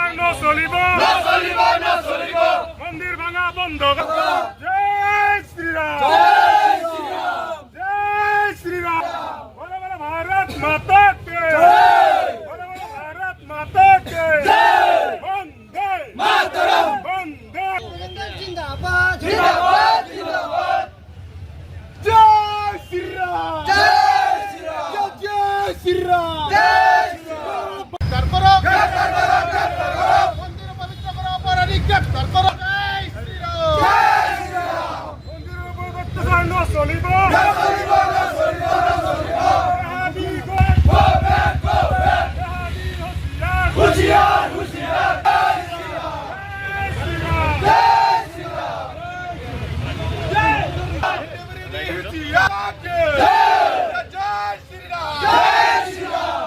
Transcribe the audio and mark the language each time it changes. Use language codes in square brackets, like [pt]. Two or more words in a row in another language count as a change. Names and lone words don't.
[as] নচলিব মন্দিৰ ভাঙা বন্ধ জয় শ্ৰীৰাম জয় শ্ৰীৰাম [hi] बोलो बोलो भारत माता की बोलो बोलो भारत माता की [as] বন্দে মাতরম বন্দে জিন্দাবাদ জিন্দাবাদ জিন্দাবাদ জয় শ্ৰীৰাম জয় শ্রীরাম জয় শ্ৰীৰাম জয় শ্রীরাম [bn] মন্দির পবিত্র করো অপরাধী গ্রেপ্তার করো জয় শ্রীরাম জয় শ্রীরাম [as] মন্দিরের উপর অত্যাচার নচলিব নচলিব নচলিব নচলিব [bn] জাহাদী গোয়েন্দা [en] go back [bn] জাহাদী হুঁশিয়ার হুঁশিয়ার হুঁশিয়ার জয় শ্রীরাম জয় শ্রীরাম জয় শ্রীরাম জয় শ্রীরাম জয় শ্রীরাম